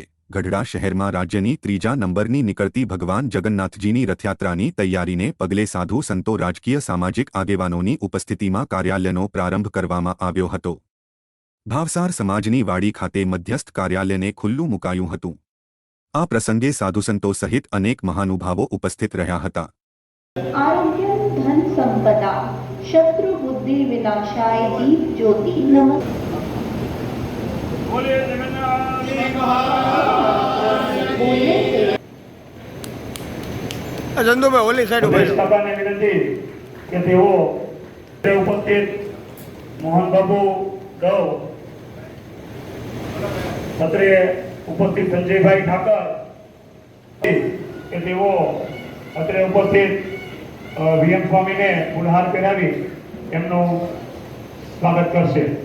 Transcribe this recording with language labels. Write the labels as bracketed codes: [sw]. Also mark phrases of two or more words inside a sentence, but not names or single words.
[gu] ગઢડા શહેરમાં રાજ્યની ત્રીજા નંબરની નીકળતી ભગવાન જગન્નાથજીની રથયાત્રાની તૈયારીને પગલે સાધુ સંતો રાજકીય સામાજિક આગેવાનોની ઉપસ્થિતિમાં કાર્યાલયનો પ્રારંભ કરવામાં આવ્યો હતો। ભાવસાર સમાજની વાડી ખાતે મધ્યસ્થ કાર્યાલયને ખુલ્લું મુકાયું હતું। આ પ્રસંગે સાધુસંતો સહિત અનેક મહાનુભાવો ઉપસ્થિત રહ્યા હતા। [sa] आरोग्य धन संपदा शत्रु बुद्धि विनाशाय दीप ज्योति नमः। [gu] જંતુભાઈ ઓલી સાઈડ ઉભા સભાને વિનંતી કે તેઓ ઉપસ્થિત મોહનબાબુ ગૌ અત્રે ઉપસ્થિત સંજયભાઈ ઠાકર કે તેઓ અત્રે ઉપસ્થિત વીએમ સ્વામીને ફૂલહાર પહેરાવી એમનું સ્વાગત કરશે।